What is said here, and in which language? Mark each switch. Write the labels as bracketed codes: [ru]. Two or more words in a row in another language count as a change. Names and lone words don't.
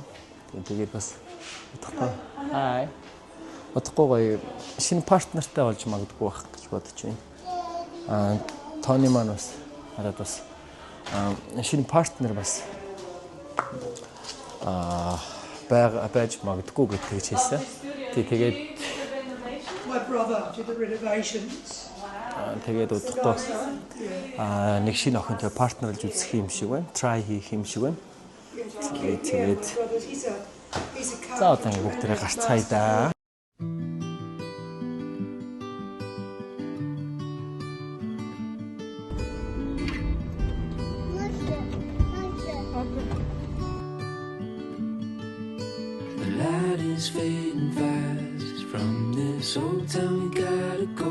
[mn] Тэгээд бас удахгүй гоё шинэ партнертай болж магадгүй байх гэж бодож байна. Тони маань бас хараад бас шинэ партнер бас байж магадгүй гэж хэлсэн. Тэгээд [en] my brother did the renovations. [mn] Тэгээд удахгүй нэг шинэ охинтой партнерлж үзэх юм шиг байна. Try хийх юм шиг байна. Тэгээд за одоо бүгдээрээ гарцгаая да. [en] Fading fast from this old town, we gotta go.